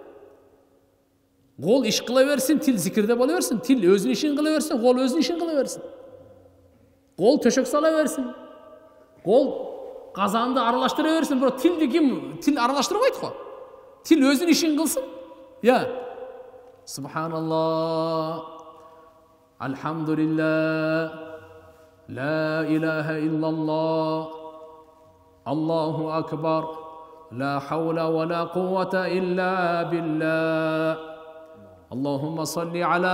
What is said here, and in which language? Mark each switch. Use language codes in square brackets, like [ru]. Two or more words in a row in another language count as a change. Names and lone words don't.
[ky] Кол иш кыла берсин, тил зикирде боло берсин, тил өзүнүн ишин кыла берсин, кол өзүнүн ишин кыла берсин. Кол төшөк сала берсин. Кол казанды аралаштыра берсин, бирок тилди ким тил аралаштырбайт го. Тил өзүнүн ишин кылсын. Я. Субханаллах. Алхамдулиллах. [ar] لا إله إلا الله الله أكبر لا حول ولا قوة إلا بالله اللهم صل على